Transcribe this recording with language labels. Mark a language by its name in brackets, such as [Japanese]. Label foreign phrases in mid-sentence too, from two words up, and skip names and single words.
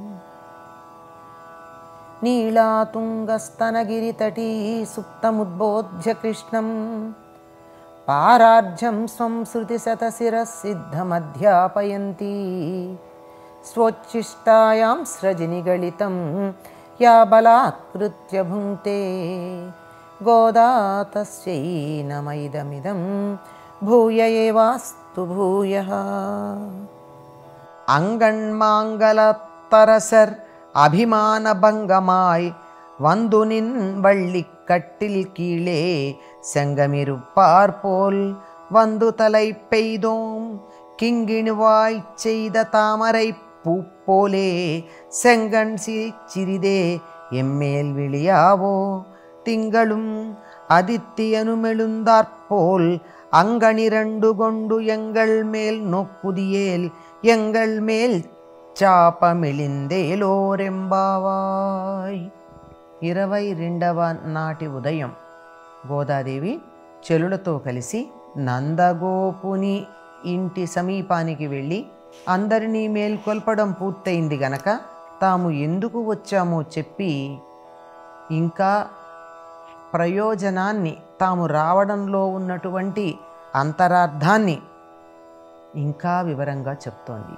[Sanskrit] नीलातुङ्गस्तनगिरितटी सुप्तमुद्बोध्य कृष्णं पारार्ध्यं स्वं श्रुतिशतशिरःसिद्धमध्यापयन्ती स्वोच्छिष्टायां स्रजनिगलितं या बलात्कृत्य भुङ्क्ते गोदा तस्यै नमैदमिदं भूय एवास्तु भूयः। [Tamil] அங்கண்மாங்கலத்தரசர் அபிமானபங்கமாய் வந்து நின் வள்ளிக்கட்டில் கீழே செங்கமிருப்பார் போல் வந்து தலை பெய்தோம் கிங்கிணுவாய் செய்த தாமரை பூப்போலே செங்கண் சிரிதே எம்மேல் விழியாவோ திங்களும் அதித்தியனுமெழுந்தாற்போல் அங்கனிரண்டு கொண்டு எங்கள் மேல் நோக்குதியேல் எங்கள் மேல் சாபம் இழிந்தேலோர் எம்பாவாய். [Telugu] 22వ నాటి ఉదయం గోదాదేవి చెలులతో కలిసి నందగోపుని ఇంటి సమీపానికి వెళ్ళి అందరినీ మేల్కొల్పడం పూర్తయింది గనక తాము ఎందుకు వచ్చామో చెప్పి ఇంకా ప్రయోజనాన్ని తాము రావడంలో ఉన్నటువంటి అంతరార్థాన్ని ఇంకా వివరంగా చెప్తోంది.